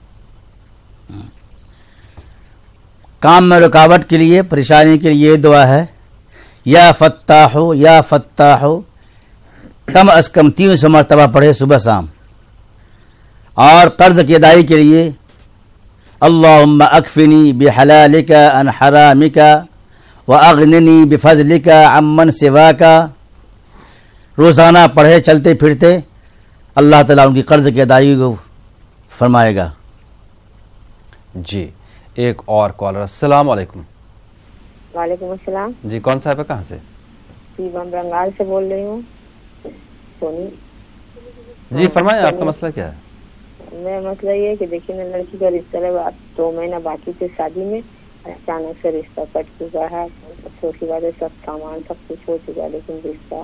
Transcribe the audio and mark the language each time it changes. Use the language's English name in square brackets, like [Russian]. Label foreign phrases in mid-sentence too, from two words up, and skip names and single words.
[Hindi] काम में रुकावट के लिए, परेशानी के लिए दुआ है, [Arabic] يا فتاح يا فتاح, [Hindi] कम अज कम 300 मरतबा पढ़े सुबह शाम। और कर्ज की अदाई के लिए [Arabic] اللهم اكفني بحلالك عن حرامك وأغنني بفضلك عمن سواك, [Hindi] रोज़ाना पढ़े चलते फिरते, अल्लाह ताला उनकी कर्ज की अदायगी को फरमाएगा। जी, एक और कॉलर, [Arabic] السلام عليكم. وعليكم السلام [Hindi] जी, कौन साहब है, कहाँ से? जी, मैं बंगाल से बोल रही हूँ, सोनी। जी फरमाएं, आपका मसला क्या है? मेरा मसला ये है कि देखिए ना, लड़की का रिश्ता है, 2 महीना बाकी थे शादी में, अचानक से रिश्ता कट चुका है। छोटी बात है, सब सामान सब कुछ हो चुका है, लेकिन रिश्ता।